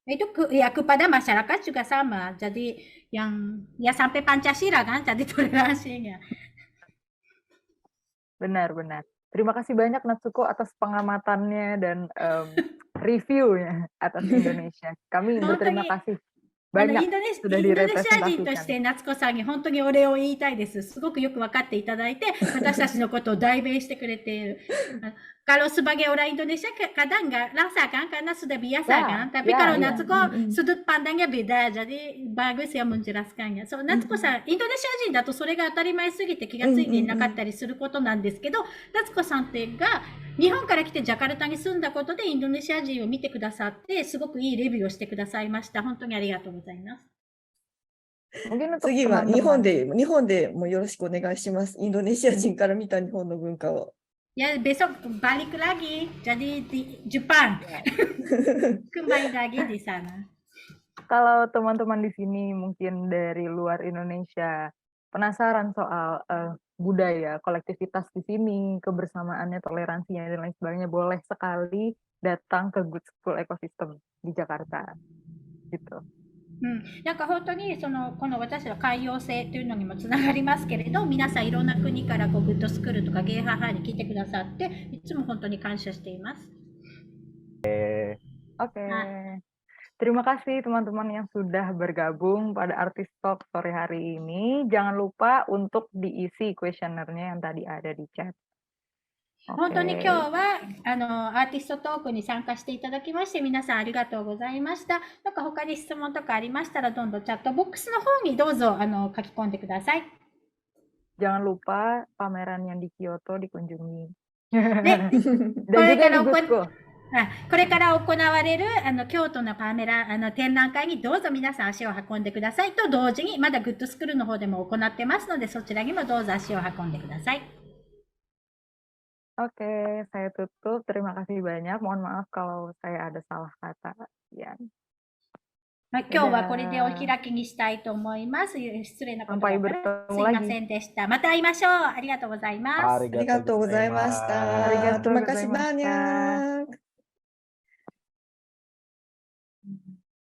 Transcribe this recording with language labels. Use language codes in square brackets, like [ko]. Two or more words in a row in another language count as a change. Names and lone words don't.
[id] Itu ya kepada masyarakat juga sama. Jadi yang ya sampai Pancasila kan, jadi toleransinya. Benar. Terima kasih banyak Natsuko atas pengamatannya dan reviewnya atas Indonesia. Kami berterima kasih banyak sudah direpresentasikan. [ja] インドネシア人として夏子さんに本当にお礼を言いたいです。すごくよく分かっていただいて、私たちのことを代弁してくれている。 [id] Kalau sebagai orang Indonesia kadang nggak rasa kan karena sudah biasa Ya, kan. Tapi ya, kalau iya. Natsuko Mm-mm. sudut pandangnya beda. Jadi bagus ya menjelaskannya. [ja] So, Natsukoさん、インドネシア人だとそれが当たり前すぎて気がついていなかったりすることなんですけど、夏子さんってが日本から来てジャカルタに住んだことでインドネシア人を見てくださって、すごくいいレビューをしてくださいました。本当にありがとうございます。 [id] Mungkin untuk [ja] 次は日 [id] teman-teman [ja] 本でもよろしくお願いします。インドネシア人から見た日本の文化を。 [id] Ya, besok balik lagi. Jadi di Jepang. Kembali lagi di sana. kalau teman-teman di sini mungkin dari luar Indonesia penasaran soal budaya, kolektivitas di sini, kebersamaannya, toleransinya dan lain sebagainya, boleh sekali datang ke Good School Ecosystem di Jakarta. Gitu. [ja] なんか本当にこの私は海洋性というのにもつながりますけれど、皆さんいろんな国からグッドスクールとかゲイハハに来てくださっていつも本当に感謝しています。 [id] Oke. Terima kasih teman-teman yang sudah bergabung pada Artis Talk sore hari ini. Jangan lupa untuk diisi kuesionernya yang tadi ada di chat. [ja] 本当に今日はアーティストトークに参加していただきまして皆さんありがとうございました。なんか他に質問とかありましたらどんどんチャットボックスの方にどうぞ書き込んでください。 [id] Jangan lupa pameran yang di Kyoto dikunjungi. [ja] で、 [id] Dan juga di Good School. [ja] これから行われる京都のパメラ展覧会にどうぞ皆さん足を運んでくださいと同時にまだグッドスクールの方でも行ってますのでそちらにもどうぞ足を運んでください。 [id] Oke, saya tutup. Terima kasih banyak. Mohon maaf kalau saya ada salah kata. Ya. [ja] 今日はこれでお開きにしたいと思います。失礼なことがあったらすいませんでした。また会いましょう。ありがとうございます。ありがとうございました。 [id] Terima kasih banyak.